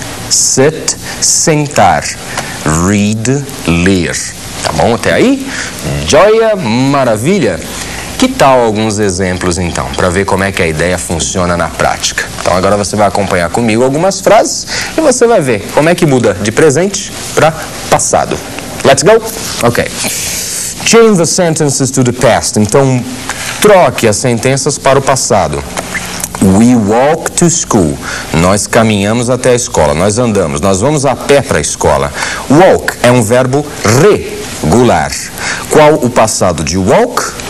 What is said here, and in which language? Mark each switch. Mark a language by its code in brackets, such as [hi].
[pt] Sit, sentar. Read, ler. Tá bom até aí? Joia, maravilha. Que tal alguns exemplos, então, para ver como é que a ideia funciona na prática? Então, agora você vai acompanhar comigo algumas frases e você vai ver como é que muda de presente para passado. [en] Let's go? Ok. Change the sentences to the past. [pt] Então, troque as sentenças para o passado. [en] We walk to school. [pt] Nós caminhamos até a escola. Nós andamos. Nós vamos a pé para a escola. Walk é um verbo regular. Qual o passado de walk?